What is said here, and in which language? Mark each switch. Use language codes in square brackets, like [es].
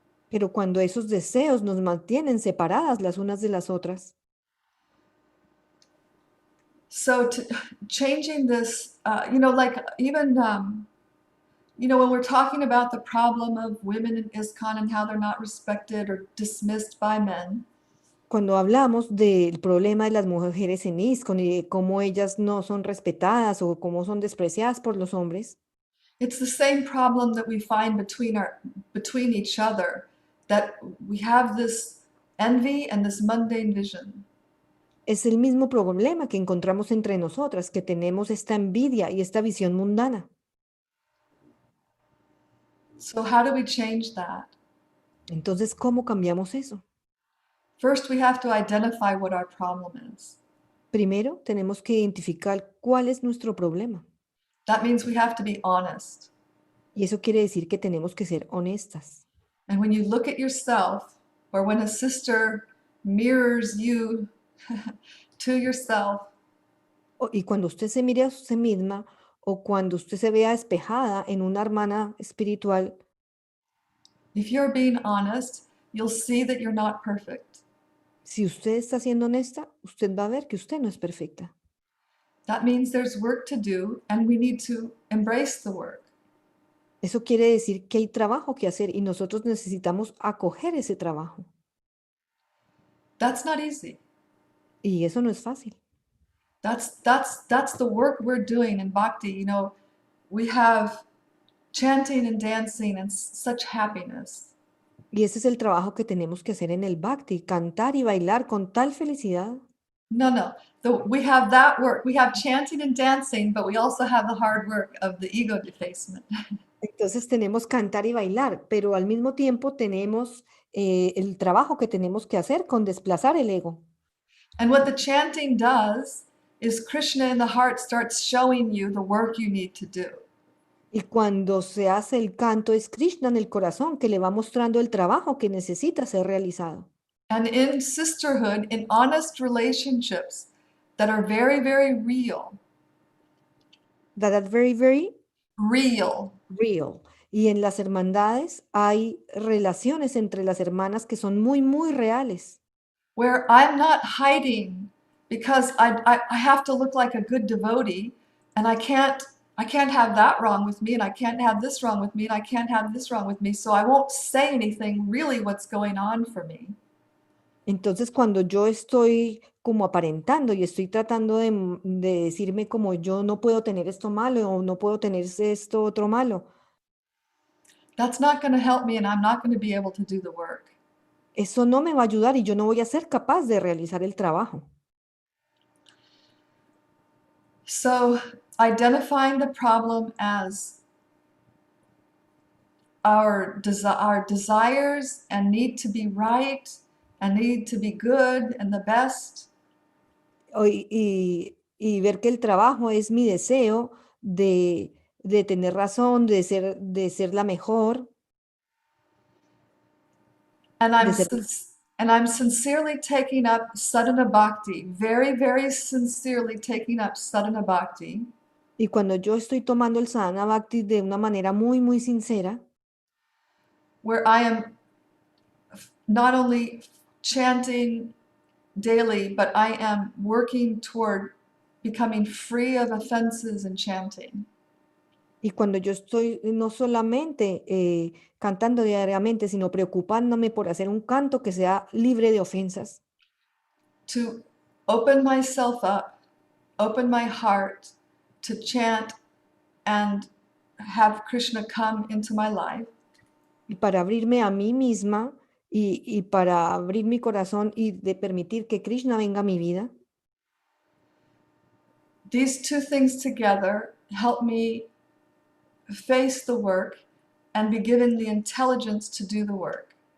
[es] Pero cuando esos deseos nos mantienen separadas las unas de las otras, [en] So changing this, like even, when we're talking about the problem of women in ISKCON and how they're not respected or dismissed by men, [es] cuando hablamos del problema de las mujeres en ISKCON y de cómo ellas no son respetadas o cómo son despreciadas por los hombres, [en] it's the same problem that we find between each other, that we have this envy and this mundane vision. [es] es el mismo problema que encontramos entre nosotras, que tenemos esta envidia y esta visión mundana. [en] So how do we change that? [es] Entonces, ¿cómo cambiamos eso? [en] First, we have to identify what our problem is. [es] Primero, tenemos que identificar cuál es nuestro problema. [en] That means we have to be honest. [es] Y eso quiere decir que tenemos que ser honestas. [en] And when you look at yourself, or when a sister mirrors you to yourself, [es] Y cuando usted se mire a usted misma o cuando usted se vea espejada en una hermana espiritual, [en] if you're being honest, you'll see that you're not perfect. [es] si usted está siendo honesta, usted va a ver que usted no es perfecta. [en] That means there's work to do, and we need to embrace the work. [es] Eso quiere decir que hay trabajo que hacer y nosotros necesitamos acoger ese trabajo. [en] That's not easy. [es] Y eso no es fácil. [en] That's the work we're doing in Bhakti. We have chanting and dancing and such happiness. [es] Y ese es el trabajo que tenemos que hacer en el Bhakti, cantar y bailar con tal felicidad. [en] No. We have that work. We have chanting and dancing, but we also have the hard work of the ego defacement. [es] Entonces tenemos cantar y bailar, pero al mismo tiempo tenemos el trabajo que tenemos que hacer con desplazar el ego. [en] And what the chanting does is Krishna in the heart starts showing you the work you need to do. [es] Y cuando se hace el canto es Krishna en el corazón que le va mostrando el trabajo que necesita ser realizado. [en] And in sisterhood, in honest relationships that are very, very real. That very, very Real. real. [es] Y en las hermandades hay relaciones entre las hermanas que son muy, muy reales. [en] Where I'm not hiding because I have to look like a good devotee, and I can't have that wrong with me, and I can't have this wrong with me, and I can't have this wrong with me, so I won't say anything really what's going on for me. [es] Entonces, cuando yo estoy como aparentando y estoy tratando de decirme como yo no puedo tener esto malo o no puedo tener esto otro malo, [en] That's not going to help me, and I'm not going to be able to do the work. [es] eso no me va a ayudar y yo no voy a ser capaz de realizar el trabajo. [en] So identifying the problem as our desires and need to be right and need to be good and the best. [es] Y ver que el trabajo es mi deseo de tener razón, de ser la mejor, [en] And [es] de ser [en] I'm sincerely taking up sadhana bhakti, very, very sincerely taking up sadhana bhakti. [es] Y cuando yo estoy tomando el sadhana bhakti de una manera muy, muy sincera, [en] where I am not only chanting daily, but I am working toward becoming free of offenses in chanting. [es] y cuando yo estoy no solamente cantando diariamente, sino preocupándome por hacer un canto que sea libre de ofensas, [en] To open myself up, open my heart to chant and have Krishna come into my life. [es] y para abrirme a mí misma y para abrir mi corazón y de permitir que Krishna venga a mi vida. [en] These two things together help me face the work and be given the intelligence to do the work.